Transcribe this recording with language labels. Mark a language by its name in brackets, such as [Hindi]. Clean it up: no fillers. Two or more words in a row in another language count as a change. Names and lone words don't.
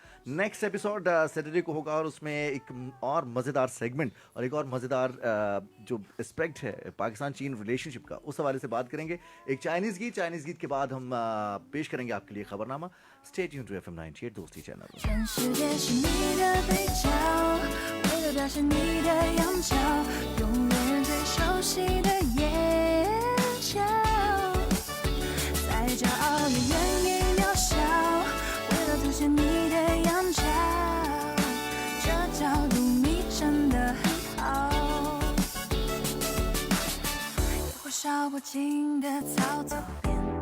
[English] next episode [Urdu] سیٹرڈے کو ہوگا، اور اس میں ایک اور مزیدار سیگمنٹ اور ایک اور مزیدار جو اسپیکٹ ہے پاکستان چین ریلیشن شپ کا، اس حوالے سے بات کریں گے. ایک چائنیز گیت کے بعد ہم پیش کریں گے آپ کے لیے خبر نامہ. [English] stay tune to FM 98 Dosti channel. [Chinese] 全世界是你的背角，为了表现你的样俏，永远最熟悉的眼角，再骄傲也愿意渺小，为了凸显你的样角，这角度你真的很好，野火烧不尽的草草边。